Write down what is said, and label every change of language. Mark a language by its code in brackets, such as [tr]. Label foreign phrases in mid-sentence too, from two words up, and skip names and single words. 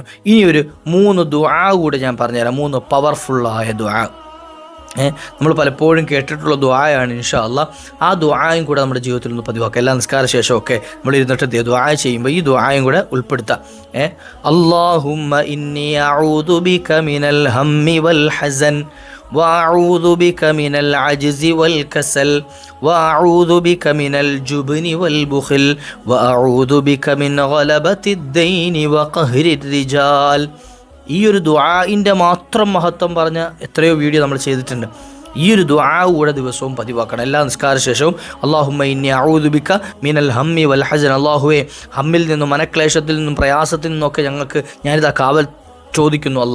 [ml] ഇനി ഒരു 3 ദുആ കൂടെ ഞാൻ പറഞ്ഞുതരാം. 3 പവർഫുള്ളായ ദുആ. നമ്മൾ പലപ്പോഴും കേട്ടിട്ടുള്ള ദുആയാണ് [ar] إن شاء الله. [ml] ആ ദുആയും കൂടെ നമ്മുടെ ജീവിതത്തിൽ ഒന്ന് പതിവാക്കുക. എല്ലാ നിസ്കാര ശേഷമൊക്കെ നമ്മൾ ഇരുന്നിട്ട് ദുആ ചെയ്യുമ്പോൾ ഈ ദുആയും കൂടെ ഉൾപ്പെടുത്താം. [ar] اللهم إني أعوذ بك من الهم والحزن وأعوذ بك من العجز والكسل وأعوذ بك من الجبن والبخل وأعوذ بك من غلبة الدين وقهر الرجال. [ml] ഈ ഒരു ദുആഇൻ്റെ മാത്രം മഹത്വം പറഞ്ഞ എത്രയോ വീഡിയോ നമ്മൾ ചെയ്തിട്ടുണ്ട്. ഈ ഒരു ദുആ കൂടെ ദിവസവും പതിവാക്കണം. എല്ലാ നിസ്കാര ശേഷവും [ar] اللهم إني أعوذ بك من الهم والحزن. [ml] അല്ലാഹുവേ, ഹമ്മിൽ നിന്നും മനക്ലേശത്തിൽ നിന്നും പ്രയാസത്തിൽ നിന്നൊക്കെ ഞങ്ങൾക്ക് ഞാനിതാ കാവൽ ചോദിക്കുന്നു അല്ലാഹ്.